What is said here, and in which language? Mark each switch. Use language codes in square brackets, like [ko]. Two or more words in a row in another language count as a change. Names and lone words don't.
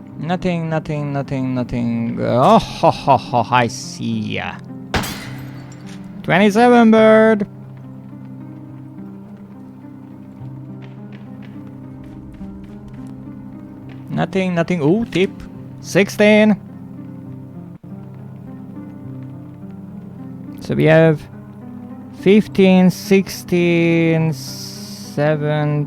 [en] Nothing, nothing, nothing, nothing. Oh, ho, ho, ho, I see ya. 27 bird. Nothing, nothing. Ooh, tip. 16. So we have 15, 16, 7.